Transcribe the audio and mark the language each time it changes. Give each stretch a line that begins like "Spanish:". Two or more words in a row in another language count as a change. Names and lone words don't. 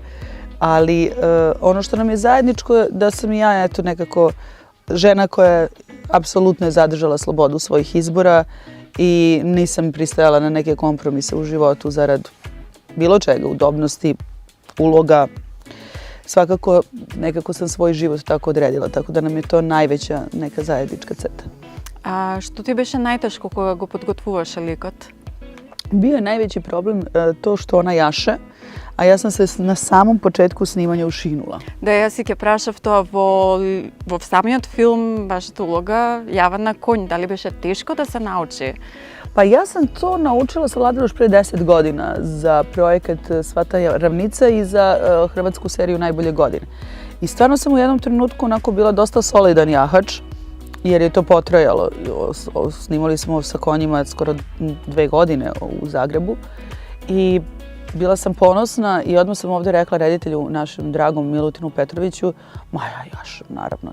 Serbian: Ali ono što nam je zajedničko je da sam i ja nekako žena koja je apsolutno zadržala slobodu svojih izbora i nisam pristajala na neke kompromise u životu zarad bilo čega, udobnosti, uloga. Svakako nekako sam svoj život tako odredila, tako da nam je to najveća neka zajednička crta.
Macedonian: A što ti беше најтешко кога го подготвуваше ликот?
Serbian: Bio je najveći problem to što ona jaše, a ja sam se na samom početku snimanja ušinula.
Macedonian: Да, јас си ќе прашав тоа во самиот филм, вашата улога јава на конј. Дали беше тешко да се научи?
Serbian: Pa ja sam to naučila, savladala još pre 10 godina za projekat Svata ravnica i za hrvatsku seriju Najbolje godine. I stvarno sam u jednom trenutku onako bila dosta solidan jahač, jer je to potrajalo. Snimali smo sa konjima skoro 2 godine u Zagrebu i bila sam ponosna i odmah sam ovdje rekla reditelju, našem dragom Milutinu Petroviću, ma ja jašem, naravno.